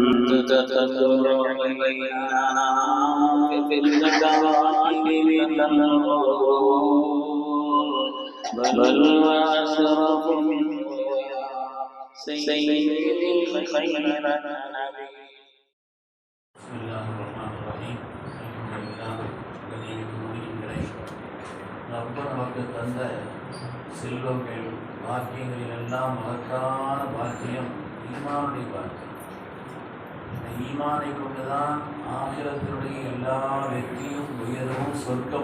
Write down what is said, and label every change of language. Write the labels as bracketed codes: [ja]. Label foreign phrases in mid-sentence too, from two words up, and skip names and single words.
[ar] تتدر علينا في الكواكب تنور بل وأشرف منه سيد الخير النبي. بسم الله الرحمن الرحيم. [ta] ரொம்ப நமக்கு தந்த செல்வங்கள் பாக்கியங்களில் எல்லாம் மகத்தான பாக்கியம் ஈமானுடைய பாக்கியம். இந்த ஈமானை கொண்டுதான் ஆகிரத்தினுடைய எல்லா வெற்றியும் உயர்வும் சொர்க்கம்.